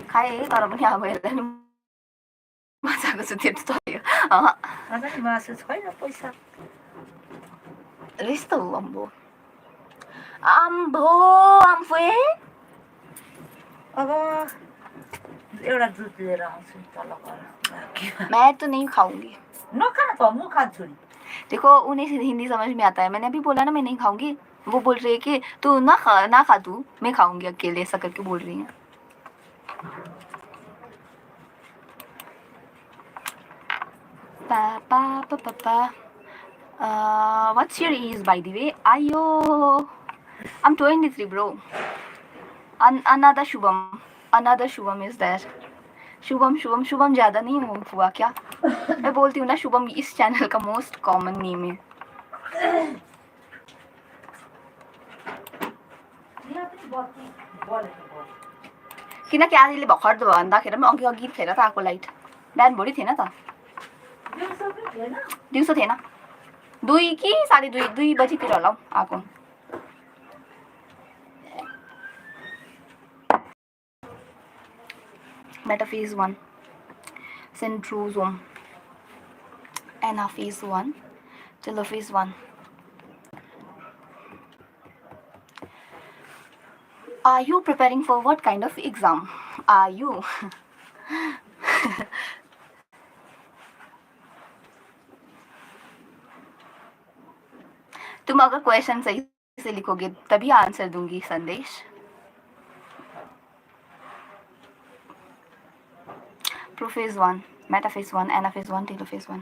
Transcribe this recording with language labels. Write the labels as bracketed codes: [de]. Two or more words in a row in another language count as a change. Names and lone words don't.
[ne] खाएँ, तर पनि अब हेर्दा नि मजाको छु त्यो चल्यो। आज नि मासु छैन, पैसा यस्तो हो अम्बो। आम्बो आम्फे। अब एउटा दुध लिएर आउँछु तल गएर। [hi] मैं तो नहीं खाऊंगी। [ne] नखाना त म खान्छु नि। [hi] देखो उन्हें हिंदी समझ में आता है, मैंने अभी बोला ना मैं नहीं खाऊंगी, वो बोल रही है कि तू ना खा तू, मैं खाऊंगी अकेले, ऐसा करके बोल रही है। Papa. [en] What's your age by the way? Ayo, I'm 23 bro. Another Shubham is there. [hi] शुभम ज्यादा नहीं हुआ क्या? मैं बोलती हूँ ना, शुभम इस चैनल का [en] most common name [hi] है। [ne] किनकि आजले भर्खर भन्दाखेरि पनि अघि थिएन त आएको लाइट, बिहान भोलि थिएन त, दिउँसो थिएन, 2 कि 2:30 बजीतिर होला आएको। [en] Metaphase 1 centrosome, anaphase 1 telophase 1. Are you preparing for what kind of exam? Are you? [hi] तुम अगर क्वेश्चन सही से लिखोगे तभी आंसर दूंगी संदेश। [en] prophase 1 metaphase 1 anaphase 1 telophase 1.